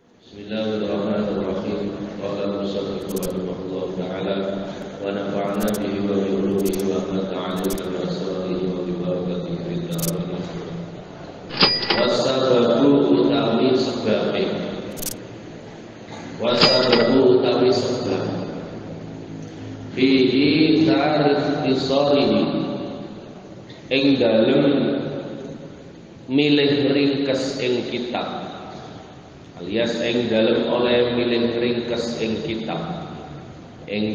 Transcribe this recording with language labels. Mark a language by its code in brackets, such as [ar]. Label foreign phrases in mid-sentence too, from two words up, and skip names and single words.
[ar] بسم الله الرحمن الرحيم قال المصنف رحمه الله تعالى ونفعنا به وبعلومه وما تعلمنا من أسراره وببركاته في الدارين. [jv] Wasababu utawi sebabe. Wasababu utawi sebab. [ar] فيه تاريخ إيساره [jv] ing dalem milih ringkes ing kitab, alias ing dalem oleh milih ringkes ing kitab, ing